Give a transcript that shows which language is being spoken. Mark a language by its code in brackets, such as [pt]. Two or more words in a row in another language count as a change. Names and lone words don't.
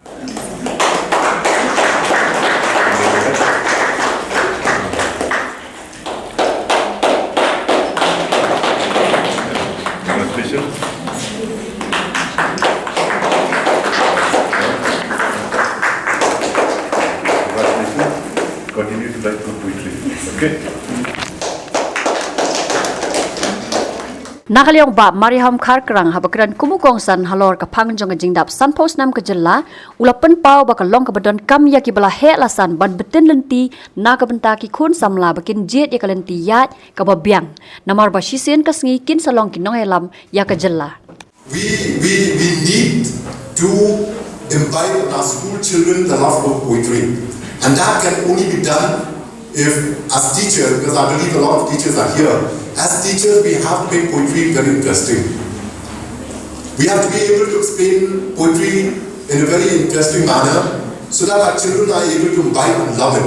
[en] Continue to write good poetry. Okay? [kha] Nakaliong ba mariham kharkrang habakran kumukong san halor ka pangjong jingdap san posnam ka jylla ulapan pau bakalong ka badon kam ya ki bala he lasan ban betin lynti nakabenta ki khun samla bakin jet ya kalenti yat ka babyang namar ba shisen kasngi kin salong ki nongïalam ya ka jylla. [en] We need to imbibe in our school children the love of poetry. And that can only be done if, as teachers, because I believe a lot of teachers are here, as teachers we have to make poetry very interesting. We have to be able to explain poetry in a very interesting manner so that our children are able to imbibe and love it.